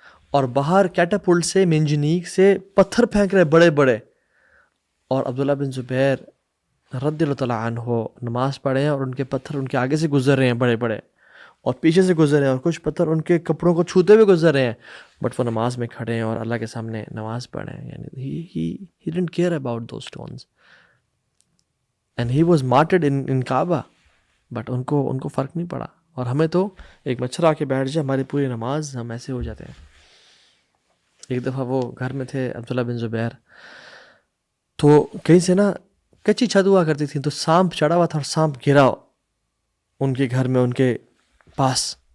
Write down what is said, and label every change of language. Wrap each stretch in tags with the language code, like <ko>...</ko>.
<ur>اور باہر کیٹاپلٹ سے، منجنیق سے پتھر پھینک رہے بڑے بڑے، اور عبداللہ بن زبیر رضی اللہ تعالیٰ عنہ نماز پڑھے ہیں اور ان کے پتھر ان کے آگے سے گزر رہے ہیں بڑے بڑے، اور پیچھے سے گزر رہے ہیں، اور کچھ پتھر ان کے کپڑوں کو چھوتے ہوئے گزر رہے ہیں، بٹ وہ نماز میں کھڑے ہیں اور اللہ کے سامنے نماز پڑھ رہے ہیں. یعنی</ur> <en>he didn't care about those stones and he was martyred in Kaaba،</en> <ur>but in کو فرق نہیں پڑا. اور ہمیں تو ایک مچھر آ کے بیٹھ جائے، ہماری پوری نماز ہم ایسے ہو جاتے ہیں. ایک دفعہ وہ گھر میں تھے عبداللہ بن زبیر، تو کہیں سے نا کچی چھت ہوا کرتی تھی، تو سانپ چڑھا ہوا تھا اور سانپ گرا ان کے گھر میں ان کے پاس.</ur>